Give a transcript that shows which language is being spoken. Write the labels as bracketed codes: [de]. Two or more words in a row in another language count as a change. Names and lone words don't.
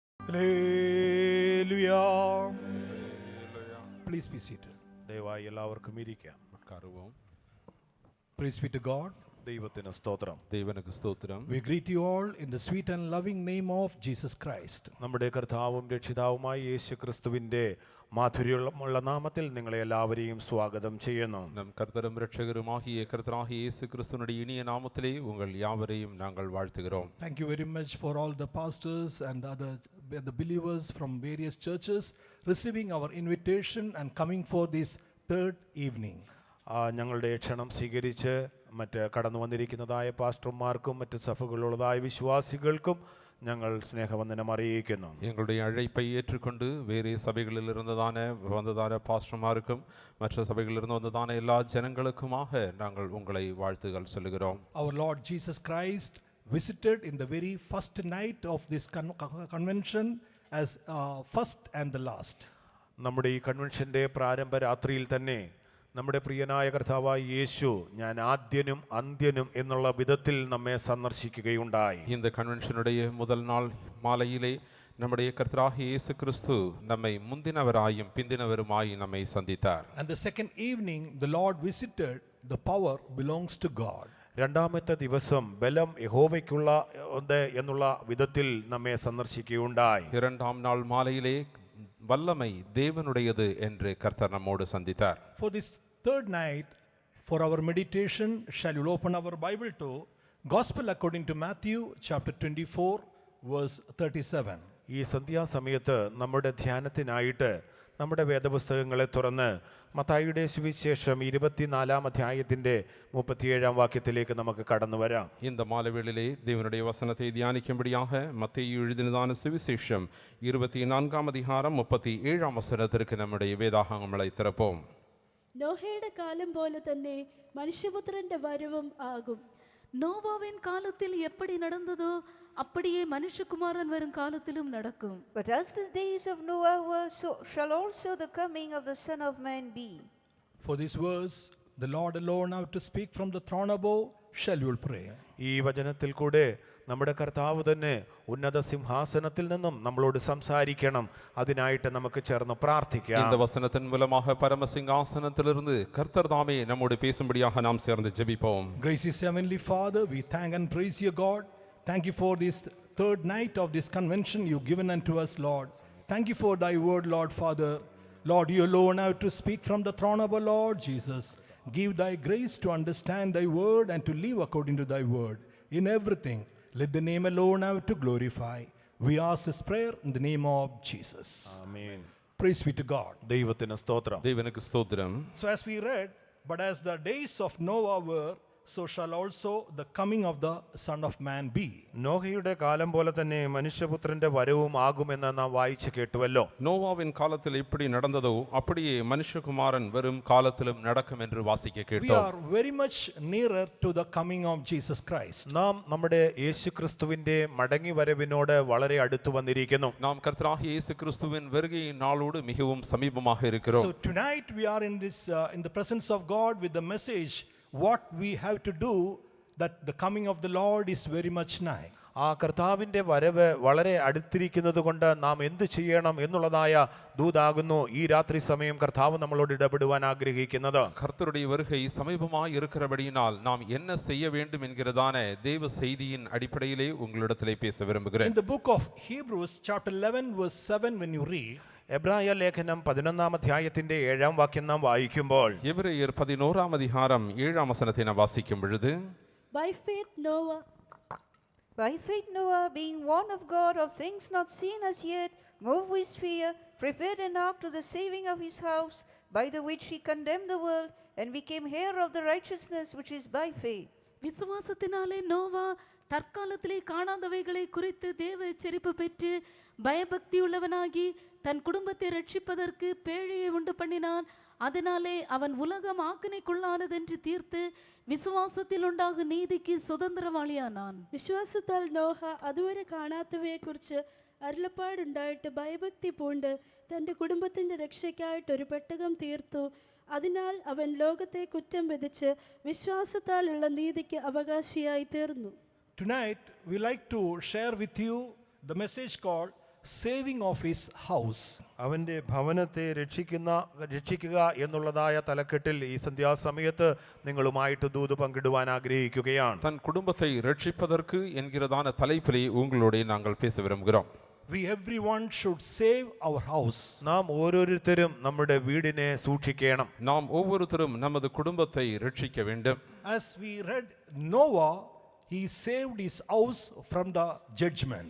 [en] Hallelujah. Please be seated. [ml] ദയവായി എല്ലാവർക്കും ഇരിക്കാം. [en] Praise be to God. [ml] ദൈവത്തിന് സ്തോത്രം. [ta] தேவனுக்கு ஸ்தோத்திரம். [en] We greet you all in the sweet and loving name of Jesus Christ. [ml] നമ്മുടെ കർത്താവും രക്ഷിതാവുമായ യേശു ക്രിസ്തുവിന്റെ മാധുര്യമുള്ള നാമത്തിൽ നിങ്ങളെ എല്ലാവരെയും സ്വാഗതം ചെയ്യുന്നു. [ta] நம் கர்த்தரும் இரட்சகருமாகிய கர்த்தராகிய இயேசு கிறிஸ்துவினுடைய இனிய நாமத்திலே உங்கள் யாவரையும் நாங்கள் வாழ்த்துகிறோம். [en] Thank you very much for all the pastors and the believers from various churches receiving our invitation and coming for this third evening. [ml] ഞങ്ങളുടെ ക്ഷണം സ്വീകരിച്ച് മറ്റ് കടന്നു വന്നിരിക്കുന്നതായ പാസ്റ്റർമാർക്കും മറ്റ് സഭകളുള്ളതായ വിശ്വാസികൾക്കും ഞങ്ങൾ സ്നേഹവന്ദനം അറിയിക്കുന്നു. [ta] எங்களுடைய அழைப்பை ஏற்றுக்கொண்டு வேறு சபைகளில் வந்ததான பாஸ்டர்மாருக்கும் மற்ற சபைகளிலிருந்து வந்ததான எல்லா ஜனங்களுக்குமாக நாங்கள் உங்களை வாழ்த்துகள் சொல்லுகிறோம். [en] Our Lord Jesus Christ visited in the very first night of this convention as first and the last. [ml] നമ്മുടെ ഈ കൺവെൻഷന്റെ പ്രാരംഭ രാത്രിയിൽ തന്നെ നമ്മുടെ പ്രിയനായ കർത്താവായ യേശു ഞാൻ ആദ്യനും അന്ത്യനും എന്നുള്ള വിധത്തിൽ നമ്മെ സന്ദർശിക്കുകയുണ്ടായി. [ta] இந்த கன்வென்ஷனுடைய முதல் நாள் மாலையிலே நம்முடைய கர்த்தராகிய இயேசு கிறிஸ்து நம்மை முந்தினவராயும் பிந்தினவருமாய் நம்மை சந்தித்தார். [en] And the second evening the Lord visited, the power belongs to God. [ml] രണ്ടാമത്തെ ദിവസം ബലം യഹോവയ്ക്കുള്ള എന്നുള്ള വിധത്തിൽ നമ്മെ സന്ദർശിക്കുകയുണ്ടായി. [ta] இரண்டாம் நாள் மாலையிலே வல்லமை தேவனுடையது என்று கர்த்தர் நம்மோடு சந்தித்தார். [en] For this third night, for our meditation, shall you open our Bible to Gospel according to Matthew chapter 24 verse 37. [ml] ഈ സന്ധ്യാസമയത്ത് നമ്മുടെ ധ്യാനത്തിനായിട്ട് നമ്മുടെ വേദപുസ്തകങ്ങളെ തുറന്ന് മത്തായിയുടെ സുവിശേഷം 24-ാം അധ്യായത്തിന്റെ 37-ാം വാക്യത്തിലേക്ക് നമുക്ക് കടന്നു വരാം. [ta] இந்த மாலைவேளையிலே தேவனுடைய வசனத்தை தியானிக்கும்படியாக மத்தேயு எழுதினதான சுவிசேஷம் 24-ாம் அதிகாரம் 37-ാം வசனத்திற்கு நம்முடைய வேதாகமங்களை திறப்போம். [ml] നോഹയുടെ കാലം പോലെ തന്നെ മനുഷ്യപുത്രന്റെ വരവും ആകും. [ta] நோவாவின் காலத்தில் எப்படி நடந்ததோ அப்படியே மனுஷகுமாரன் வரும் காலத்திலும் நடக்கும். [en] But as the days of Noah were, so shall also the coming of the Son of Man be. For this verse, the Lord alone have to speak from the throne above. Shall you pray? [ml] ഈ വചനത്തിൽ കൂടെ നമ്മുടെ കർത്താവ് തന്നെ ഉന്നത സിംഹാസനത്തിൽ നിന്നും നമ്മളോട് സംസാരിക്കണം. അതിനായിട്ട് നമുക്ക് ചേർന്ന് പ്രാർത്ഥിക്കാം. [ta] இந்த வசனத்தின் மூலமாக பரம சிங்காசனத்திலிருந்து கர்த்தர் தாமே நம்மோடு பேசும்படியாக நாம் சேர்ந்து ஜெபிப்போம். [en] Gracious Heavenly Father, we thank and praise you, God. Thank you for this third night of this convention you've given unto us, Lord. Thank you for thy word, Lord Father. Lord, you alone have to speak from the throne of our Lord Jesus. Give thy grace to understand thy word and to live according to thy word. In everything, let the name alone have to glorify. We ask this prayer in the name of Jesus. [ml] ആമേൻ. [en] Praise be to God. [ml] ദൈവത്തിന് സ്തോത്രം. [ta] தேவனுக்கு ஸ்தோத்திரம். [en] So as we read, but as the days of Noah were, so shall also the coming of the Son of Man be. [ml] നോഹയുടെ കാലം പോലെ തന്നെ മനുഷ്യപുത്രന്റെ വരവും ആകുമെന്ന് നാം വായിച്ചു കേട്ടുവല്ലോ. [ta] நோவாவின் காலத்தில் எப்படி நடந்ததோ அப்படியே மனுஷகுமாரன் வரும் காலத்திலும் நடக்கும் என்று வாசிக்க [en] We [ta] கேட்டோம். [en] are very much nearer to the coming of Jesus Christ. [ml] നാം നമ്മുടെ യേശുക്രിസ്തുവിന്റെ മടങ്ങി വരവിനോട് വളരെ അടുത്തു വന്നിരിക്കുന്നു. [ta] நாம் கர்த்தராகிய இயேசு கிறிஸ்துவின் வருகையின் நாளோடு மிகவும் சமீபமாக இருக்கிறோம். [en] So tonight we are in this in the presence of God with the message what we have to do, that the coming of the Lord is very much nigh. [ml] ആ കർത്താവിന്റെ വരവ് വളരെ അടുത്തിരിക്കുന്നത് കൊണ്ട് നാം എന്ത് ചെയ്യണം എന്നുള്ളതായ ദൂതാകുന്നു ഈ രാത്രി സമയം കർത്താവ് നമ്മളോട് ഇടപെടുവാൻ ആഗ്രഹിക്കുന്നത്. [ta] கர்த்தருடைய வருகை சமீபமாய் இருக்கிறபடியினால் நாம் என்ன செய்ய வேண்டும் என்கிறதான தேவ செய்தியின் அடிப்படையிலே உங்களிடத்திலே பேச விரும்புகிறேன். [en] In the book of Hebrews chapter 11 verse 7, when you read, [ml] എബ്രായ ലേഖനം 11-ാം അധ്യായത്തിന്റെ 7-ാം വാക്യം നാം വായിക്കുമ്പോൾ [ta] எபிரெயர் 11-ாம் அதிகாரம் 7-ாம் வசனத்தை நாம் வாசிக்கும் பொழுது, [en] By faith Noah, being warned of God of things not seen as yet, moved with fear, prepared an ark to the saving of his house, by the which he condemned the world and became heir of the righteousness which is by faith. [ta] விசுவாசத்தினாலே நோவா தற்காலத்திலே காணாதவைகளை குறித்து தேவ எச்சரிப்பு பெற்று பயபக்தியுள்ளவனாகி தன் குடும்பத்தை ரட்சிப்பதற்கு பேழையை உண்டு பண்ணினான். அதனாலே அவன் உலகம் ஆக்கினைக்குள்ளானதென்று தீர்த்து விசுவாசத்தினால் உண்டாகும் நீதிக்கு சுதந்தரவாளியானான். [ml] വിശ്വാസത്താൽ നോഹ അതുവരെ കാണാത്തവയെക്കുറിച്ച് അരുളപ്പാടുണ്ടായിട്ട് ഭയഭക്തി പൂണ്ട് തൻ്റെ കുടുംബത്തിൻ്റെ രക്ഷയ്ക്കായിട്ട് ഒരു പെട്ടകം തീർത്തു. അതിനാൽ അവൻ ലോകത്തെ കുറ്റം വിധിച്ച് വിശ്വാസത്താലുള്ള നീതിക്ക് അവകാശിയായി തീർന്നു. [en] Tonight we like to share with you the message called saving of his house. [ml] അവൻ്റെ ഭവനത്തെ രക്ഷിക്കുക എന്നുള്ളതായ തലക്കെട്ടിൽ ഈ സന്ധ്യാസമയത്ത് നിങ്ങളുമായിട്ട് ദൂത് പങ്കിടുവാൻ ആഗ്രഹിക്കുകയാണ്. [ta] தன் குடும்பத்தை ரட்சிப்பதற்கு என்கிறதான தலைப்பிலே உங்களோடு நாங்கள் பேச விரும்புகிறோம். [en] We everyone should save our house. [ml] നാം ഓരോരുത്തരും നമ്മുടെ വീടിനെ സൂക്ഷിക്കണം. [ta] நாம் ஒவ்வொருத்தரும் நமது குடும்பத்தை ரட்சிக்க வேண்டும். [en] As we read Noah, he saved his house from the judgment.